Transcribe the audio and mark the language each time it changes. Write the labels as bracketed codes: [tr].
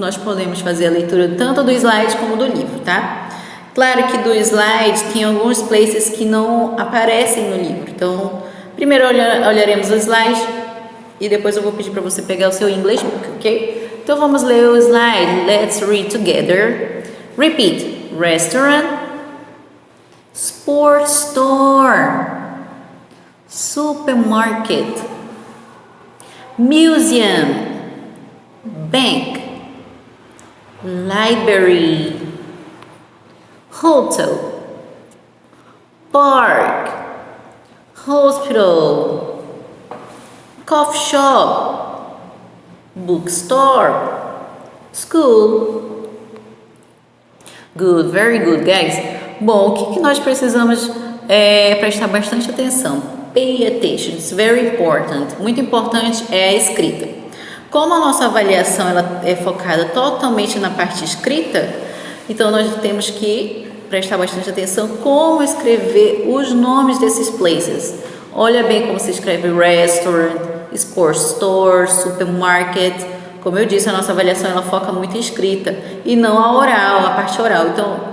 [pt] Nós podemos fazer a leitura tanto do slide como do livro, tá? Claro que do slide tem alguns places que não aparecem no livro. Então, primeiro olharemos o slide e depois eu vou pedir para você pegar o seu English Book, ok? Então, vamos ler o slide. [en] Let's read together. Repeat. Restaurant, sports store, supermarket, museum, bank, library, hotel, park, hospital, coffee shop, bookstore, school. Good, very good, guys. [pt] Bom, o que nós precisamos prestar bastante atenção? [en] Pay attention, it's very important. [pt] Muito importante é a escrita. Como a nossa avaliação ela é focada totalmente na parte escrita, então nós temos que prestar bastante atenção como escrever os nomes desses places. Olha bem como se escreve restaurant, sports store, supermarket. Como eu disse, a nossa avaliação ela foca muito em escrita e não a oral, a parte oral. Então,